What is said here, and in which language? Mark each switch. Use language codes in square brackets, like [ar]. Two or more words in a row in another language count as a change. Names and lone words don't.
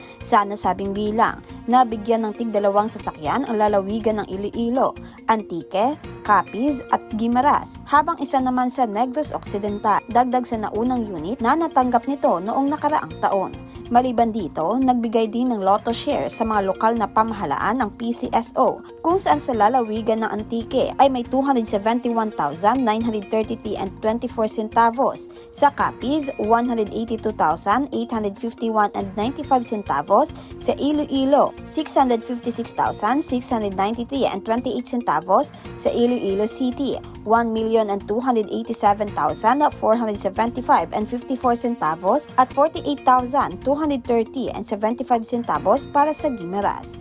[tl] Sa nasabing bilang, nabigyan ng tig-2 sasakyan ang lalawigan ng Iloilo, Antique, Capiz at Guimaras, habang isa naman sa Negros Occidental, dagdag sa naunang unit na natanggap nito noong nakaraang taon. Maliban dito, nagbigay din ng lotto share sa mga lokal na pamahalaan ng PCSO kung saan sa lalawigan ng Antique ay may 271,933 and 24 centavos, sa Capiz 182,851 and 95 centavos, sa Iloilo 656,693 and 28 centavos, sa Iloilo City 1,287,475 and 54 centavos at 48,230 and 75 centavos para sa Guimaras.